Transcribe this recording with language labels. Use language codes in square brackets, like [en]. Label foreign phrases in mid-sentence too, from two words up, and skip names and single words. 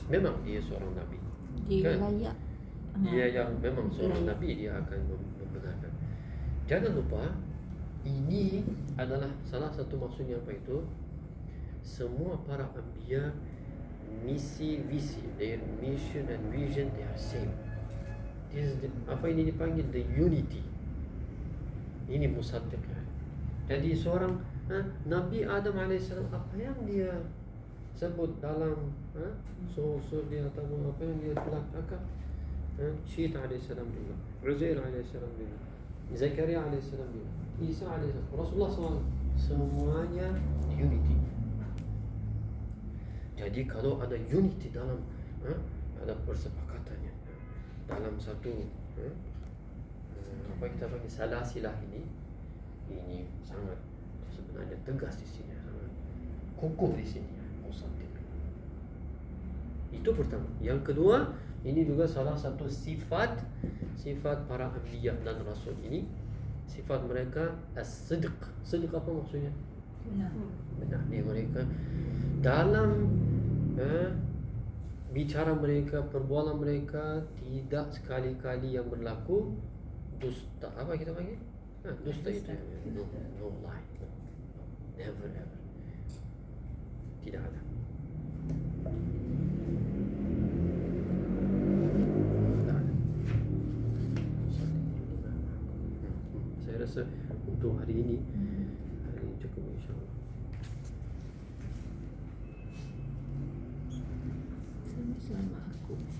[ms] Memang dia seorang nabi. Dia Kan? layak. Dia yang memang seorang nabi, dia akan membenarkan. Jangan lupa, ini adalah salah satu maksudnya apa itu? Semua para anbiya, misi, visi, [en] their mission and vision, they are same. This is the, [ms] apa ini dipanggil [en] the unity. [ms] Ini musaddiq. Jadi seorang Nabi Adam AS, apa yang dia sebut dalam sur dia atau apa yang dia telah cakap, Syed AS juga, Uzair AS juga, Zakaria AS juga, Isa AS, Rasulullah SAW, semuanya unity. Jadi kalau ada unity dalam ada persepakatannya dalam satu apa kita panggil salasilah ini sangat sebenarnya tegas di sini, sangat kukuh di sini, musaddiq. Itu pertama. Yang kedua, ini juga salah satu sifat para anbiya dan rasul ini, sifat mereka as-sidq. Sidq apa maksudnya? Benar. Dia mereka dalam bicara mereka, perbualan mereka tidak sekali-kali yang berlaku dusta. Apa kita panggil? Dusta itu [en] no lie. Never ever. [ms] Tidak ada. Saya rasa untuk hari ini cukup, insyaAllah. Sama aku.